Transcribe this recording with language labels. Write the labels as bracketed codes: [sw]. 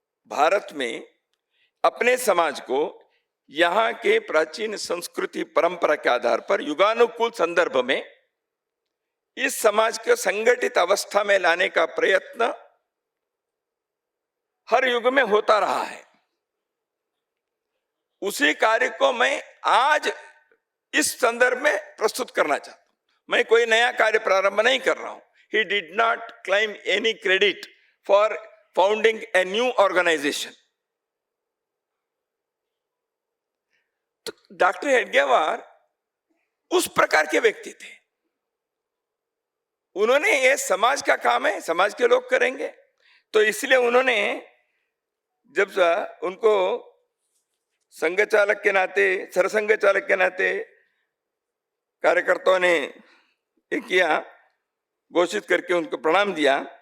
[hi] भारत में अपने समाज को यहाँ के प्राचीन संस्कृति परंपरा के आधार पर युगानुकूल संदर्भ में इस समाज को संगठित अवस्था में लाने का प्रयत्न हर युग में होता रहा है। उसी कार्य को मैं आज इस संदर्भ में प्रस्तुत करना चाहता हूं। मैं कोई नया कार्य प्रारंभ नहीं कर रहा हूं। [en] He did not claim any credit for founding a new organization. [hi] तो डॉक्टर हेडगेवार उस प्रकार के व्यक्ति थे। उन्होंने ये समाज का काम है, समाज के लोग करेंगे। तो इसलिए उन्होंने जब उनको संघ चालक के नाते, सरसंघ चालक के नाते कार्यकर्ताओं ने एक किया, घोषित करके उनको प्रणाम दिया।